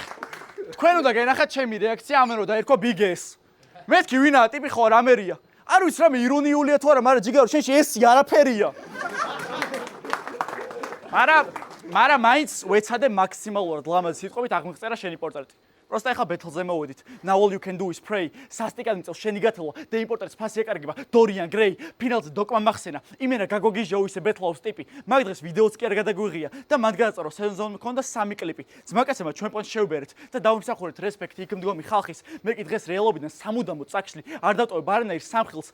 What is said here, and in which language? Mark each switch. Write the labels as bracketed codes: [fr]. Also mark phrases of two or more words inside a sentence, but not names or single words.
[ka] თქვენ უნდა გენახათ ჩემი რეაქცია ამენ რო დაერქვა BGS. მეთქი ვინაა ტიპი ხო რამერია. არ ვიცი რამე ირონიულია თუ არა, მაგრამ ჯიგარო შენში ესი არაფერია. მაგრამ მაინც ვეცადე მაქსიმალურად ლამაზი სიტყვებით აღმღწერა შენი პორტრეტი. Просто ეხა ბეთლზე მოვედით. [en] Now all you can do is pray. [ka] სასტიკად მიწევს შენი გათელვა და იმ პორტრეტს ფასი ეკარგება. Dorian Gray, ფინალზე დოკმა მახსენა. იმენა გაგოგიჟო ისე ბეთლაუს ტიპი. მაგ დღეს ვიდეოც კი არ გადაგვიღია და მან გადაწარო სეზონზე მქონდა 3 კლიპი. ძმაკაცებმა ჩვენ პონჩ შევბერეთ და დავიმსახურეთ რესპექტი იქ მდგომი ხალხის. მე კი დღეს რეალობიდან სამუდამოდ წაკშლი არ დატოვებ არანაირ სამხილს.